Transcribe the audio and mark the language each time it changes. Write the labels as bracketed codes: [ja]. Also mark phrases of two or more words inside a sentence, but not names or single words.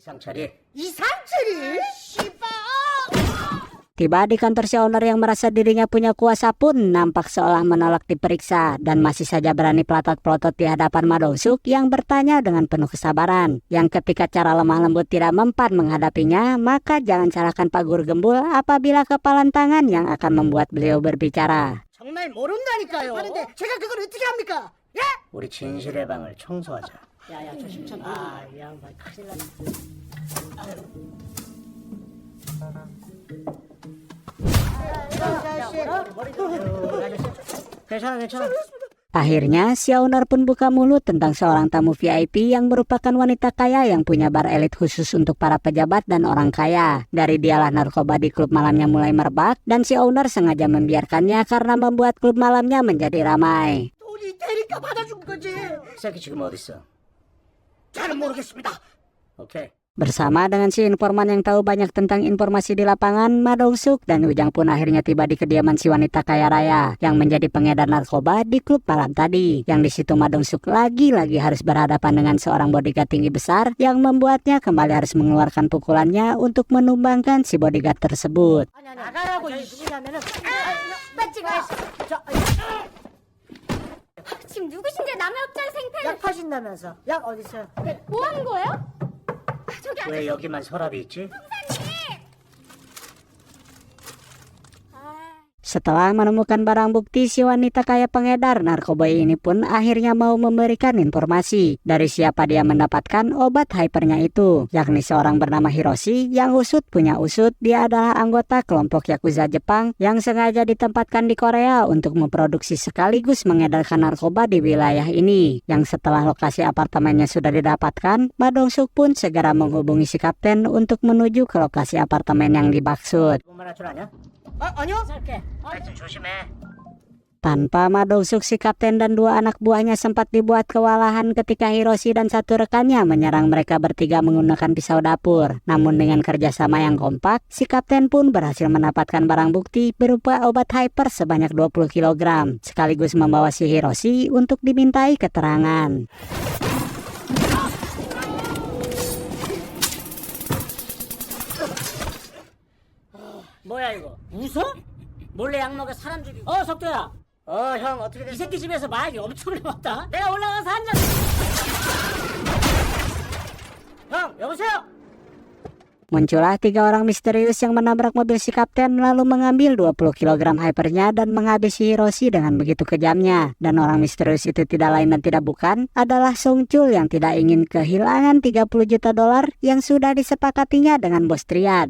[id] Tiba di kantor si owner yang merasa dirinya punya kuasa pun nampak seolah menolak diperiksa dan masih saja berani pelotot-pelotot di hadapan Ma Dong-suk yang bertanya dengan penuh kesabaran. Yang ketika cara lemah lembut tidak mempan menghadapinya, maka jangan salahkan Pak Guru Gembul apabila kepalan tangan yang akan membuat beliau berbicara. [ko] 정말 모른다니까요. 하는데 제가 그걸 어떻게 합니까? 예? 우리 진실의 방을 청소하자. 야야 조심 좀. 이 양반 큰일 났네. 괜찮아. [id] Akhirnya, si owner pun buka mulut tentang seorang tamu VIP yang merupakan wanita kaya yang punya bar elit khusus untuk para pejabat dan orang kaya. Dari dialah narkoba di klub malamnya mulai merebak, dan si owner sengaja membiarkannya karena membuat klub malamnya menjadi ramai. [ko] 돈이 되니까 받아준 거지. 새끼 지금 어디 있어? 잘은 모르겠습니다. 오케이. [id] Bersama dengan si informan yang tahu banyak tentang informasi di lapangan, Ma Dong-suk dan Ujang pun akhirnya tiba di kediaman si wanita kaya raya yang menjadi pengedar narkoba di klub malam tadi. Yang di situ Ma Dong-suk lagi-lagi harus berhadapan dengan seorang bodyguard tinggi besar yang membuatnya kembali harus mengeluarkan pukulannya untuk menumbangkan si bodyguard tersebut. [ko] 나가라고 이 누구냐면은 맞지 마. 저 지금 누구신데 남의 업장 생패를 약 파신다면서. 약 어디 있어요? 뭐 하는 거예요? 저기 왜 여기만 서랍이 있지? [id] Setelah menemukan barang bukti, si wanita kaya pengedar narkoba ini pun akhirnya mau memberikan informasi dari siapa dia mendapatkan obat hypernya itu, yakni seorang bernama Hiroshi yang usut punya usut. Dia adalah anggota kelompok Yakuza Jepang yang sengaja ditempatkan di Korea untuk memproduksi sekaligus mengedarkan narkoba di wilayah ini. Yang setelah lokasi apartemennya sudah didapatkan, Ma Dong-suk pun segera menghubungi si kapten untuk menuju ke lokasi apartemen yang dimaksud. [ko] 이것만 할 줄 아냐? 아니요. 살게. 하여튼 조심해. [id] Tanpa Ma Dong-suk, si kapten dan dua anak buahnya sempat dibuat kewalahan ketika Hiroshi dan satu rekannya menyerang mereka bertiga menggunakan pisau dapur. Namun dengan kerjasama yang kompak, si kapten pun berhasil mendapatkan barang bukti berupa obat hyper sebanyak 20 kg, sekaligus membawa si Hiroshi untuk dimintai keterangan. [ko] 뭐야 이거? 웃어? 몰래 약 먹여 사람 죽이고. 석도야. 형 어떻게 이 됐어? 새끼 집에서 마약이 엄청 남았다. 내가 올라가서 한 잔. 형 여보세요. [id] Muncullah tiga orang misterius yang menabrak mobil si kapten lalu mengambil 20 kg hypernya dan menghabisi Hiroshi dengan begitu kejamnya. Dan orang misterius itu tidak lain dan tidak bukan adalah Sung Chul yang tidak ingin kehilangan 30 juta dolar yang sudah disepakatinya dengan bos Triad.